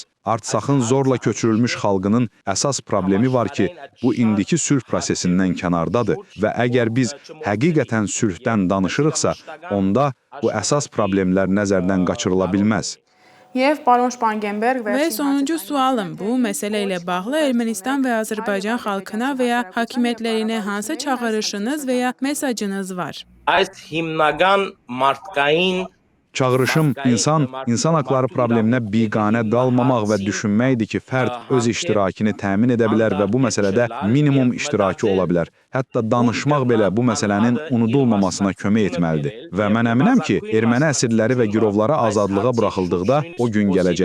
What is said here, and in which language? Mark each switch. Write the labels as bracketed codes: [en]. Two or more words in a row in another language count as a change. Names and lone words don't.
[az] Artsakın zorla köçürülmüş xalqının əsas problemi var ki, bu indiki sülh prosesindən kənardadır və əgər biz həqiqətən sülhdən danışırıqsa, onda bu əsas problemlər nəzərdən qaçırıla bilməz. Və sonuncu sualım, bu məsələ ilə bağlı Ermənistan və Azərbaycan xalqına və ya hakimiyyətlərinə hansı çağırışınız və ya mesajınız var? [hy] Այս հիմնական մարդկային [az] Çağırışım insan haqları probleminə biganə qalmamaq və düşünməkdir ki, fərd öz iştirakini təmin edə bilər və bu məsələdə minimum iştiraki ola bilər. Hətta danışmaq belə bu məsələnin unudulmamasına kömək etməlidir. Və mən əminəm ki, erməni əsirləri və girovları azadlığa buraxıldıqda o gün gələcək.